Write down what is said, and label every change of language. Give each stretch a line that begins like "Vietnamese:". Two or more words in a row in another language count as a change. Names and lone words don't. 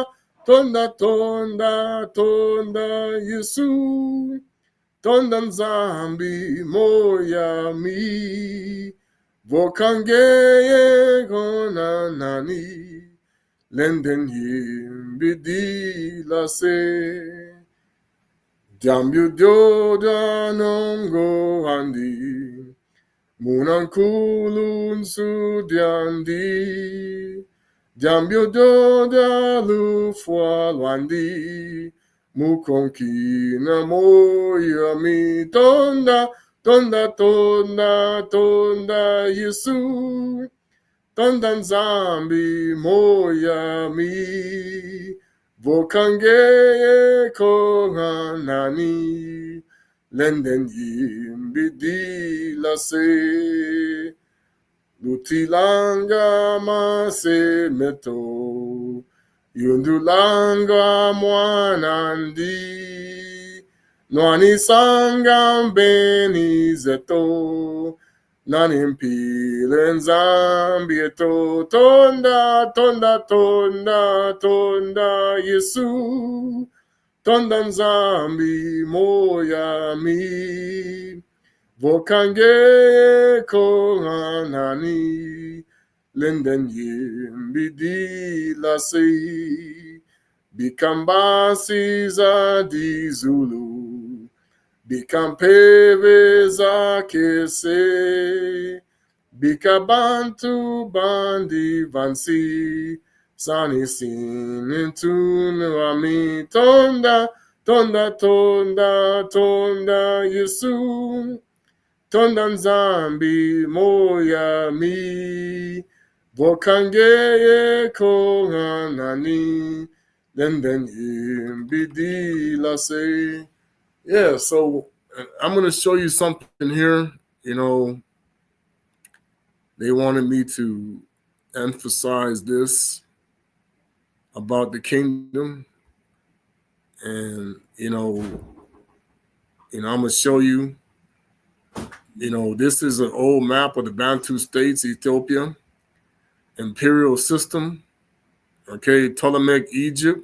Kongo: Tonda tonda tonda Yesu. Tondan zambi moya mi. Vokange konanani. Lenden yim bidi la se. Jambyu joda nongo andi. Munankulun sudyandi. Jambyu joda lufwa lwandi. Mukonki na moya mi tonda. Tonda tonda tonda Yesu. Tondan zambi moya mi. Vokange kohanani. Lenden yimbidi la se. Lutilanga mase meto. Yundulanga mwanandi. Nwani sangam beni zeto. Nanimpile nzambieto. Tonda, tonda, tonda, tonda, Yesu. Tonda nzambi moya mi. Vokange kohanani. Lenden yimbidi la se. Bikambasi za di Zulu. Bikampeve za kese. Bikabantu bandi vansi. Sani sinin tunami. Tonda, tonda, tonda, tonda, Yesu. Tonda nzambi moya mi. Vokange kohanani. Then imbidi la se.
English: Yeah, so I'm going to show you something here. You know, they wanted me to emphasize this about the kingdom. And, I'm going to show you, this is an old map of the Bantu states, Ethiopia, imperial system, okay, Ptolemaic Egypt.